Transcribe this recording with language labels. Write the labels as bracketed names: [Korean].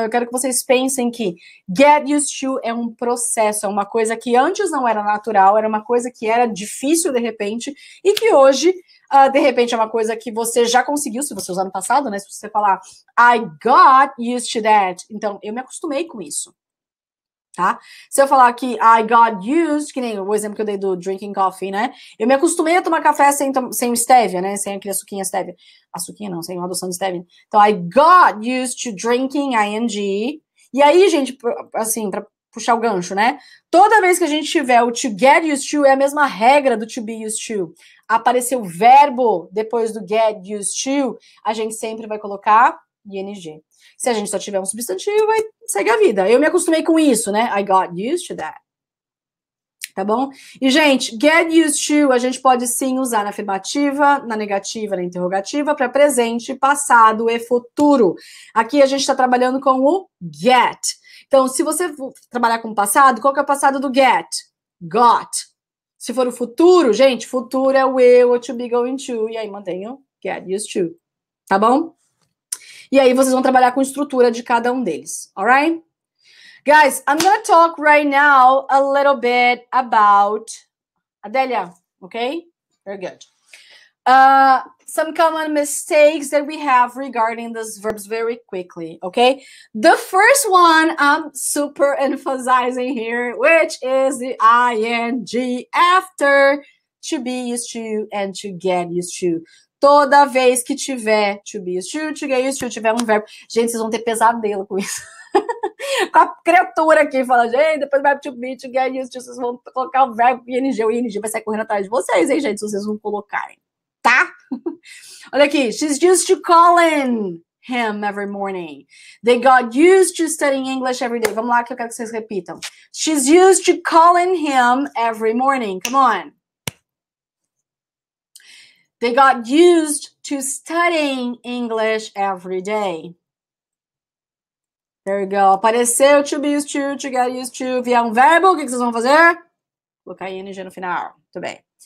[Portuguese] Eu quero que vocês pensem que get used to é um processo, é uma coisa que antes não era natural, era uma coisa que era difícil de repente, e que hoje, de repente, é uma coisa que você já conseguiu, se você usar no passado, né? Se você falar, [English] I got used to that. [Portuguese] Então, eu me acostumei com isso. Tá? Se eu falar que [English] I got used, [Portuguese] que nem o exemplo que eu dei do [English] drinking coffee, [Portuguese] né? Eu me acostumei a tomar café sem stevia, né? Sem aquele açuquinha stevia. Açuquinha não, sem uma adoção de stevia. Então, [English] I got used to drinking, ing. [Portuguese] E aí, gente, assim, pra puxar o gancho, né? Toda vez que a gente tiver o to get used to, é a mesma regra do to be used to. Aparecer o verbo depois do get used to, a gente sempre vai colocar ing. Se a gente só tiver um substantivo, vai segue a vida. Eu me acostumei com isso, né? [English] I got used to that. [Portuguese] Tá bom? E, gente, get used to, a gente pode sim usar na afirmativa, na negativa, na interrogativa, para presente, passado e futuro. Aqui a gente está trabalhando com o get. Então, se você trabalhar com o passado, qual que é o passado do get? Got. Se for o futuro, gente, futuro é o will, o to be going to, e aí mantenham get used to. Tá bom? E aí vocês vão trabalhar com a estrutura de cada um deles, alright? [English] Guys, I'm gonna talk right now a little bit about Adélia, okay? Very good. Some common mistakes that we have regarding these verbs very quickly, okay? The first one I'm super emphasizing here, which is the ing after to be used to and to get used to. [Portuguese] Toda vez que tiver to be used to get used to, tiver um verbo. Gente, vocês vão ter pesadelo com isso. Com a criatura aqui, fala, gente, depois do verbo to be, to get used to, vocês vão colocar o verbo ing, o ing vai sair correndo atrás de vocês, hein, gente, se vocês não colocarem, tá? Olha aqui, [English] she's used to calling. him every morning. They got used to studying English every day. [Portuguese] Vamos lá que eu quero que vocês repitam. [English] She's used to calling him every morning. Come on. They got used to studying English every day. There you go. [Portuguese] Apareceu [English] to be used to get used to. [Portuguese] Vier um verbo, o que vocês vão fazer? Colocar ing no final. Muito bem.